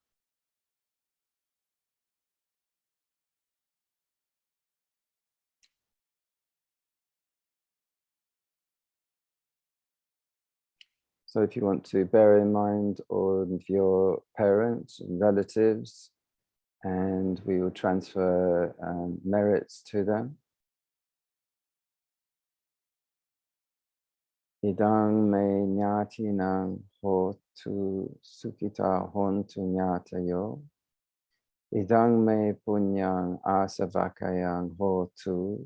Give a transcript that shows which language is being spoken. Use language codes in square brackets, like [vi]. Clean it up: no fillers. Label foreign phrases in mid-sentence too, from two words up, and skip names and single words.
[en] So if you want to bear in mind all of your parents and relatives, and we will transfer merits to them. [pi] Idang me nyatinang hotu sukita hontu nyatayo. Idang me punyang asavakayang hotu.